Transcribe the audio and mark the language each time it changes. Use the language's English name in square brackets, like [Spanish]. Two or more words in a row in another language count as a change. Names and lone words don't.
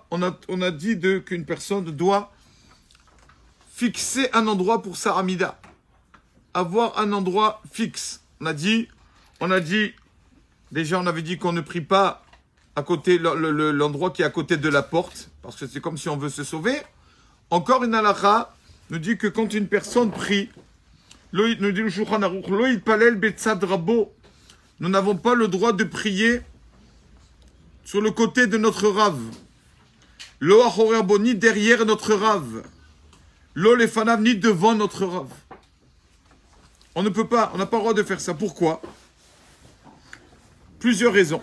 [French] On a dit qu'une personne doit fixer un endroit pour sa amida, avoir un endroit fixe. On a dit, déjà on avait dit qu'on ne prie pas à côté l'endroit qui est à côté de la porte, parce que c'est comme si on veut se sauver. Encore une halakha nous dit que quand une personne prie, nous dit le Shulchan Aruch, [Hebrew] לא יתפלל בצד רבו, [French] nous n'avons pas le droit de prier sur le côté de notre rave. [Hebrew] לא אחורי בו, [French] ni derrière notre rave. [Hebrew] לא לפניו, [French] ni devant notre rave. On n'a pas le droit de faire ça. Pourquoi? Plusieurs raisons.